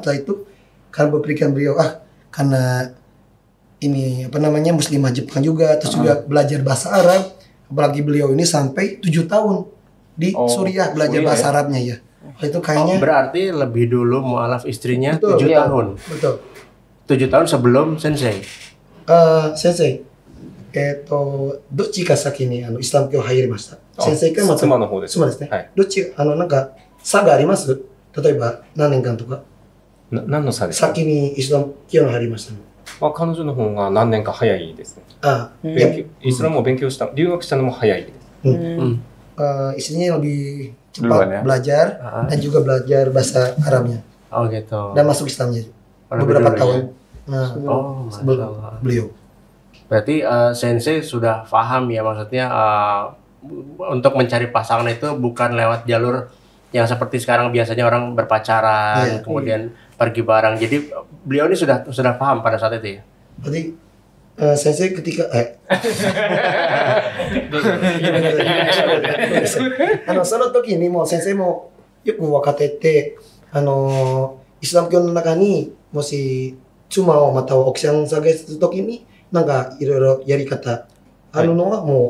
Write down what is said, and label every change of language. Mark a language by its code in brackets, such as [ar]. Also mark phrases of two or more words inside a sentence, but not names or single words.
[id] Setelah itu karena berpikiran beliau karena ini Muslimah Jepang juga, terus juga belajar bahasa Arab. Apalagi beliau ini sampai 7 tahun di Suriah belajar bahasa Arabnya ya. Itu kayaknya berarti lebih dulu mualaf istrinya 7 tahun. Betul. 7 tahun sebelum Sensei. [ja] Sensei, どっちが先にイスラム教入りました？先生かまた妻の方です。妻ですね。どっちなんか差があります？例えば何年間とか。何の差ですか？先にイスラム教に入りましたね。彼女の方が何年か早いですね。イスラムを勉強した、留学したのも早いです。 [id] istrinya lebih cepat belajar dan juga belajar bahasa Arabnya. Gitu. Dan masuk Islamnya beberapa tahun sebelum beliau. Berarti Sensei sudah paham ya, maksudnya untuk mencari pasangan itu bukan lewat jalur yang seperti sekarang biasanya orang berpacaran kemudian pergi bareng. Jadi beliau ini sudah paham pada saat itu ya. Berarti Sensei ketika [ja] その時にもう先生もよく分かってて、イスラム教の中にもし妻をまたは奥さんを探す時になんかいろいろやり方あるのはもう、